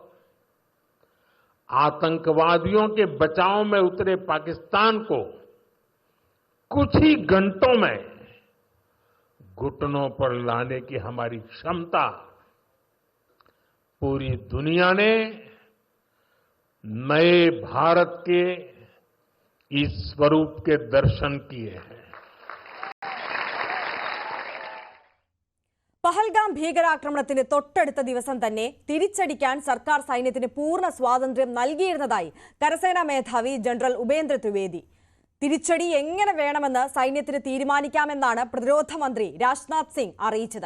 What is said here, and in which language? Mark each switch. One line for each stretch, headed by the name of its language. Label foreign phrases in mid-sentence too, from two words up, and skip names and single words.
Hindi: आतंकवादियों के बचाव में उतरे पाकिस्तान को कुछ ही घंटों में घुटनों पर लाने की हमारी क्षमता पूरी दुनिया ने नए भारत के इस स्वरूप के दर्शन किए हैं.
Malayalam: പഹൽഗാം ഭീകരാക്രമണത്തിന് തൊട്ടടുത്ത ദിവസം തന്നെ തിരിച്ചടിക്കാൻ സർക്കാർ സൈന്യത്തിന് പൂർണ്ണ സ്വാതന്ത്ര്യം നൽകിയിരുന്നതായി കരസേനാ മേധാവി ജനറൽ ഉപേന്ദ്ര ത്രിവേദി. തിരിച്ചടി എങ്ങനെ വേണമെന്ന് സൈന്യത്തിന് തീരുമാനിക്കാമെന്നാണ് പ്രതിരോധ മന്ത്രി രാജ്നാഥ് സിംഗ് അറിയിച്ചത്.